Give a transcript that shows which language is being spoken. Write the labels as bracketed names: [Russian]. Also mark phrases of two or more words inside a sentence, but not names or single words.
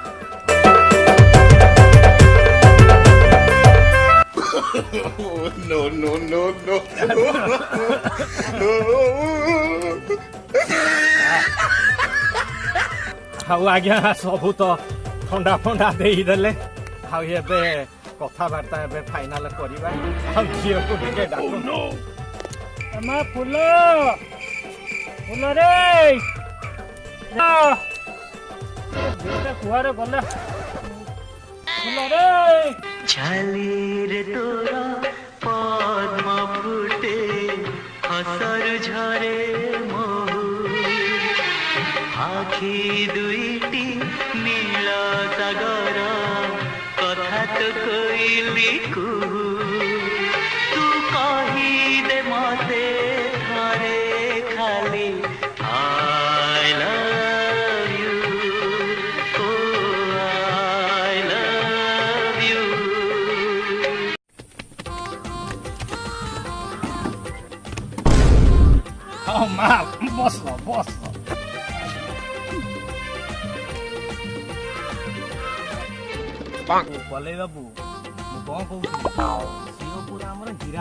[Odia] ଆଉ ଆଜ୍ଞା ସବୁ ତ ଥଣ୍ଡା ଫଣ୍ଡା ଦେଇଦେଲେ ଆଉ ଏବେ କଥାବାର୍ତ୍ତା ଏବେ ଫାଇନାଲ କରିବା ଆଉ ଝିଅକୁ ଟିକେ ଡାକୁନ ମା ଫୁଲ ରେ କୁଆରେ ଗଲା ଫୁଲ ରେ ଝାଲିର ତୋରା ପଦ୍ମ ଫୁଟେ ହସର ଝରେ ମହୁ ଆଖି ଦୁଇଟି ନୀଳ ସାଗର କଥା ତୋ କଇଲି କୁହୁ ତୁ କହି ଦେ ମତେ ଥରେ ଖାଲି [English] I love you oh I love you [Odia] ହଁ ମା ବସ ପଲେଇ ବାବୁ ମୁଁ କଣ କହୁଥିଲି ଝିଅ ପୁରା ଆମର ହୀରା